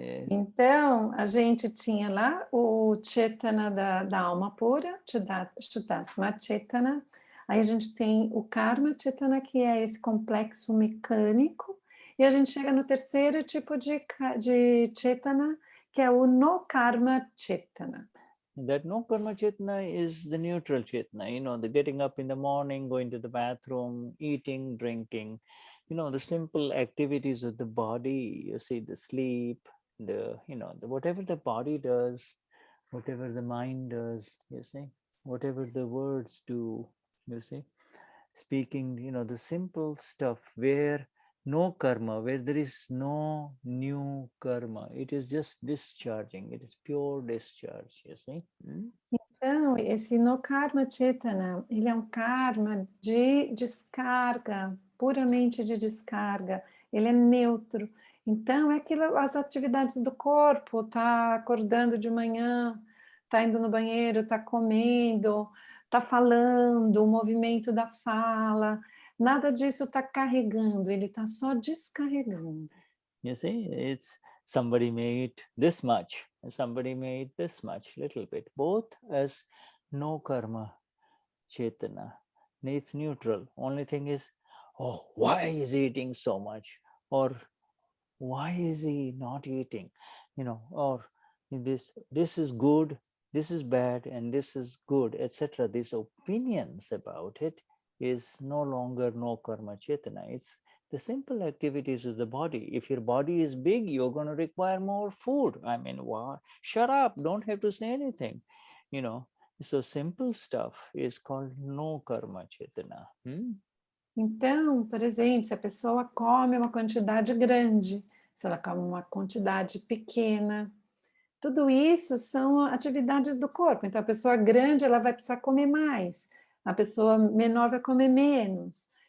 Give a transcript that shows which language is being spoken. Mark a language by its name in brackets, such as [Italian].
[Portuguese] Então, a gente tinha lá o Chetana da alma pura, Shuddhatma Chetana. Aí a gente tem o Karma Chetana, que é esse complexo mecânico. E a gente chega no terceiro tipo de Chetana, que é o No Karma Chetana. [English] That No Karma Chetna is the neutral Chetna, the getting up in the morning, going to the bathroom, eating, drinking, the simple activities of the body, you see, the sleep, the whatever the body does, whatever the mind does, you see, whatever the words do, you see, speaking, the simple stuff where no karma, where there is no new karma, it is just discharging, it is pure discharge, you see. [Portuguese] Então, esse No Karma Chetana, ele é um karma de descarga, puramente de descarga, ele é neutro. Então, é aquilo, as atividades do corpo, tá acordando de manhã, tá indo no banheiro, tá comendo, tá falando, o movimento da fala, nada disso tá carregando, ele tá só descarregando. [English] You see, it's somebody made this much, somebody made this much, little bit, both as no karma Chetana. It's neutral. Only thing is, oh, why is he eating so much? Or why is he not eating? Or this is good, this is bad, and this is good, etc. These opinions about it is no longer no karma Chetana. It's the simple activities of the body. If your body is big, you're going to require more food. I mean, why? Shut up, don't have to say anything. So simple stuff is called no karma Chetana. [Portuguese] Então, por exemplo, se a pessoa come uma quantidade grande, se ela come uma quantidade pequena, tudo isso são atividades do corpo. Então, a pessoa grande, ela vai precisar comer mais, a pessoa menor vai comer menos.